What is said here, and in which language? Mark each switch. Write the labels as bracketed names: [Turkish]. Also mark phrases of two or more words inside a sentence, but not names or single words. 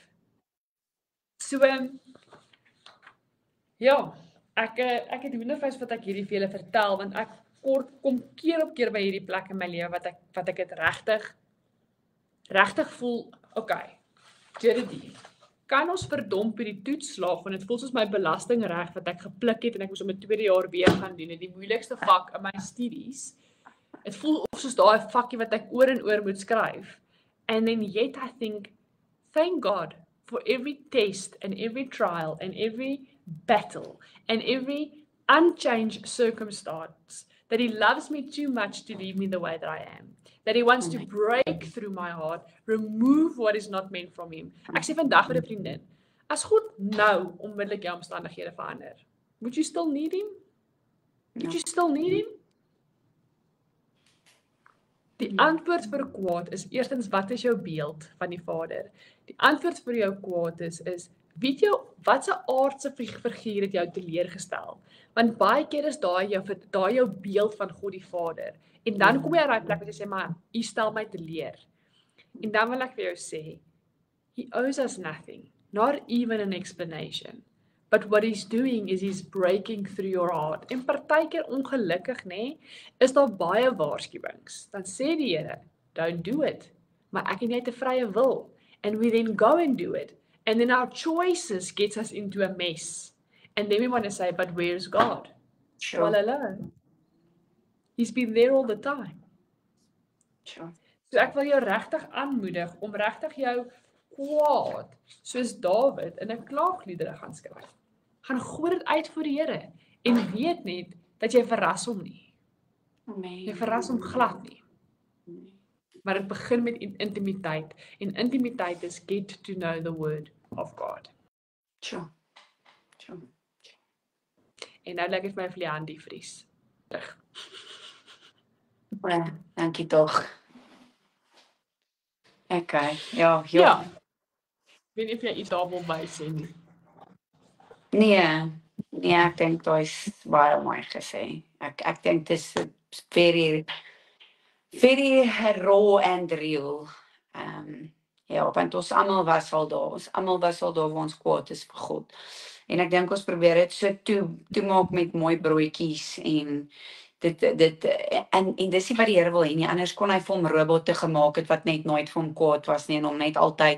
[Afrikaans] So, ja, ek het hoendervleis wat ek hierdie vir julle vertel, want ek kom keer op keer by hierdie plek in my lewe wat ek het regtig voel, okay, Jerry, kan ons verdomp by die toets slaag, want dit voel soos my belastingreg wat ek gepluk het en ek moes om 'n 2de jaar weer gaan doen, en die moeilikste vak in my studies. Dit voel of soos daai vakkie wat ek oor en oor moet skryf. [English] And then yet I think, thank God for every test and every trial and every battle and every unchanged circumstance, that He loves me too much to leave me the way that I am. That He wants to break through my heart, remove what is not meant from Him. [Afrikaans] Ek sê vandag met 'n vriendin, as God nou onmiddellik jou omstandighede verander, [English] would you still need Him? Did you still need him? [Afrikaans] Die antwoord vir kwaad is eerstens, wat is jou beeld van die Vader? Die antwoord vir jou kwaad is weet jy wat se aardse figuur het jou teleurgestel? Want baie keer is daai jou beeld van God die Vader. En dan kom jy uit daai plek waar jy sê, maar U stel my teleur. En dan wil ek vir jou sê, [English] He owes us nothing, not even an explanation. But what he's doing is he's breaking through your heart. [Afrikaans] En partykeer ongelukkig, nê, is daar baie waarskuwings. Dan sê die Here, [English] don't do it. [Afrikaans] Maar ek het net 'n vrye wil. [English] And we then go and do it. And then our choices gets us into a mess. And then we want to say, but where's God? Sure. Well, hello. He's been there all the time. Sure. [Afrikaans] So ek wil jou regtig aanmoedig om regtig jou kwaad, soos Dawid in 'n klaagliedere gaan skryf. Gaan gooi dit uit voor die Here en weet net dat jy verras hom nie. Amen. Jy verras hom glad nie. Maar dit begin met intimiteit en intimiteit is [English] get to know the word of God. Sure. Sure. [Afrikaans] En nou lyk dit vir my of Lian die vries. Terug. Ja, dankie tog. Okay, ja. Ja. Ek weet nie of jy iets daar wil by sê nie. Nee, ek dink dit is baie mooi gesê. Ek dink dit is [English] very raw and real. [Afrikaans] Ja, want ons almal was al daar. Ons almal was al daar waar ons kwaad is vir God. En ek dink ons probeer dit so toe maak met mooi broodjies en dit en dis nie wat die Here wil hê nie. Anders kon hy vir hom robotte gemaak het wat net nooit vir hom kwaad was nie en hom net altyd